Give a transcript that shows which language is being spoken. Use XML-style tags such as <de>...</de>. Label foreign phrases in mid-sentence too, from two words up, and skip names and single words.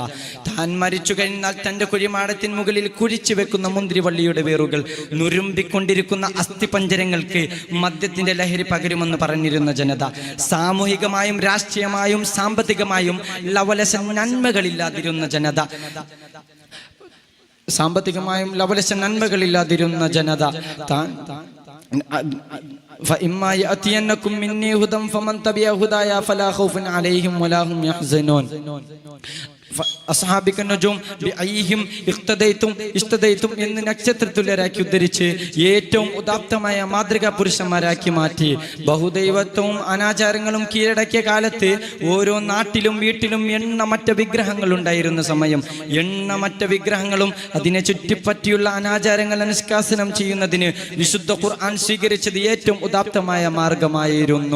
<ml>താൻ മരിച്ചു കഴിഞ്ഞാൽ തൻ്റെ കുഴിമാടത്തിന് മുകളിൽ കുഴിച്ചു വെക്കുന്ന മുന്തിരിവള്ളിയുടെ വേറുകൾ നുരുമ്പിക്കൊണ്ടിരിക്കുന്ന അസ്ഥിപഞ്ജരങ്ങൾക്ക് മദ്യത്തിന്റെ ലഹരി പകരുമെന്ന് പറഞ്ഞിരുന്ന ജനത. സാമൂഹികമായും രാഷ്ട്രീയമായും സാമ്പത്തികമായും ലവലസ നന്മകളില്ലാതിരുന്ന ജനത.</ml> <ar>فإما يأتينكم مني هدى فمن تبع هدايا فلا خوف عليهم ولا هم يحزنون.</ar> <ml>എന്ന് നക്ഷത്രത്തുല്യരാക്കി ഉദ്ധരിച്ച് ഏറ്റവും ഉദാത്തമായ മാതൃകാ പുരുഷന്മാരാക്കി മാറ്റി. ബഹുദൈവത്വവും അനാചാരങ്ങളും കീഴടക്കിയ കാലത്ത് ഓരോ നാട്ടിലും വീട്ടിലും എണ്ണമറ്റ വിഗ്രഹങ്ങൾ ഉണ്ടായിരുന്ന സമയം എണ്ണമറ്റ വിഗ്രഹങ്ങളും അതിനെ ചുറ്റിപ്പറ്റിയുള്ള അനാചാരങ്ങൾ നിഷ്കാസനം ചെയ്യുന്നതിന് വിശുദ്ധ ഖുർആൻ സ്വീകരിച്ചത് ഏറ്റവും ഉദാത്തമായ മാർഗമായിരുന്നു.</ml>